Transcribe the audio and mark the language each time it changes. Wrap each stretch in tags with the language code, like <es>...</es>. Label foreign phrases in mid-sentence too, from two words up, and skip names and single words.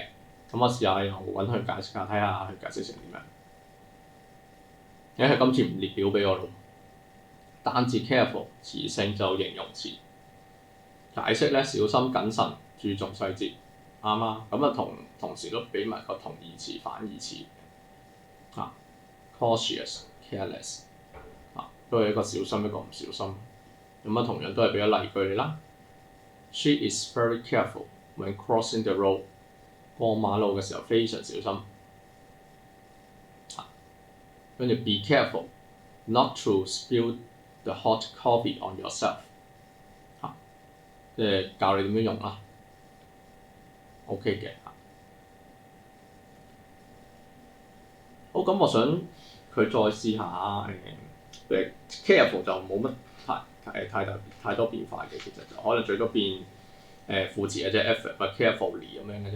<yue>咁我試下又揾佢解釋下，睇下佢解釋成點樣。佢今次唔列表俾我咯。單字 careful 詞性就形容詞，解釋咧小心謹慎，注重細節，啱啊。咁同時都俾埋個同義詞、反義詞</yue> <en>cautious、careless</en> <yue>都係一個小心，一個唔小心。同樣都係俾咗例句你啦。</yue> <en>She is very careful when crossing the road。</en> <yue>過馬路嘅時候非常小心。</yue> <en>跟住 be careful not to spill the hot coffee on yourself。</en> <yue>即係教你點樣用啦。OK 嘅。好，咁我想佢再試下careful 就冇乜太多變化嘅，其實就可能最多變副詞嘅啫 effort 或 carefully 咁樣嘅啫。</yue>